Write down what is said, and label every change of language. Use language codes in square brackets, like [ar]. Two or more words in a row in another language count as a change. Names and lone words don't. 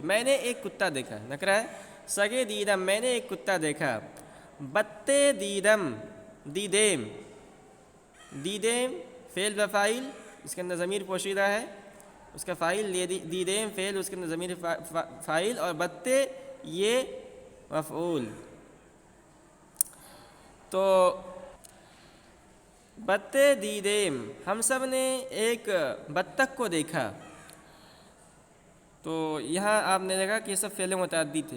[ur] میں نے ایک کتا دیکھا نکرہ ہے. [fa] سگے دیدم [ur] میں نے ایک کتا دیکھا. [fa] بتے دیدم دیدیم دیدیم [ur] فعل و فاعل اس کے اندر ضمیر پوشیدہ ہے, اس کا فاعل دیدیم فعل اس کے اندر ضمیر فاعل اور بتے یہ مفعول. تو [fa] بتے دیدیم [ur] ہم سب نے ایک بطخ کو دیکھا. تو یہاں آپ نے دیکھا کہ یہ سب فعل متعدی تھے.